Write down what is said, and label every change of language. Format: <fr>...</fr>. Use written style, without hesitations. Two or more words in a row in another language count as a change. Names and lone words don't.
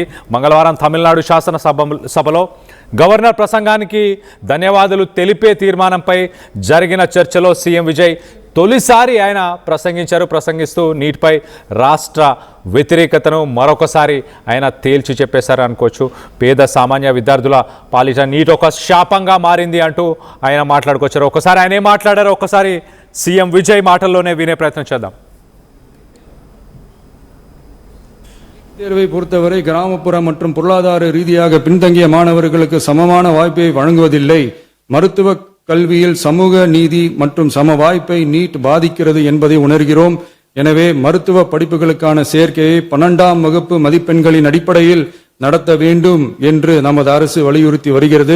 <te>మంగళవారం తమిళనాడు శాసనసభలో గవర్నర్ ప్రసంగానికి ధన్యవాదాలు తెలిపే తీర్మానంపై జరిగిన చర్చలో సీఎం విజయ్ తొలిసారి ఆయన ప్రసంగిస్తూ నీటిపై రాష్ట్ర వ్యతిరేకతను మరొకసారి ఆయన తేల్చి చెప్పేశారు అనుకోవచ్చు. పేద సామాన్య విద్యార్థుల పాలిట నీట్ ఒక శాపంగా మారింది అంటూ ఆయన మాట్లాడుకొచ్చారు. ఒకసారి ఆయన ఏం మాట్లాడారో ఒకసారి సీఎం విజయ్ మాటల్లోనే వినే ప్రయత్నం చేద్దాం.</te> <ta>தேர்வை பொறுத்தவரை கிராமப்புற மற்றும் பொருளாதார ரீதியாக பின்தங்கிய மாணவர்களுக்கு சமமான வாய்ப்பை வழங்குவதில்லை. மருத்துவ கல்வியில் சமூக நீதி மற்றும் சம வாய்ப்பை நீட் பாதிக்கிறது என்பதை உணர்கிறோம். எனவே மருத்துவ படிப்புகளுக்கான சேர்க்கையை 12ஆம் வகுப்பு மதிப்பெண்களின் அடிப்படையில் நடத்த வேண்டும் என்று நமது அரசு வலியுறுத்தி வருகிறது.</ta>